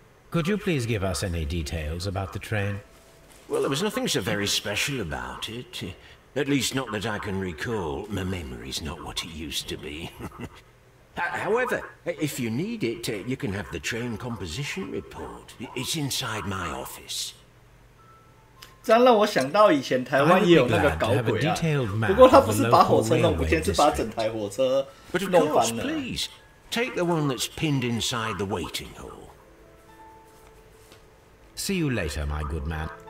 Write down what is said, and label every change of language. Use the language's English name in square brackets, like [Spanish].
[English] Could you please give us any details about the train? Well, there was nothing so very special about it. At least not that I can recall. My memory's not what it used to be. However, if you need it, you can have the train composition report. It's inside my office. [Chinese] 这样让我想到以前台湾也有那个搞鬼啊，不过他不是把火车弄不见，是把整台火车弄翻了。 [English] Please take the one that's pinned inside the waiting hall. See you later, my good man.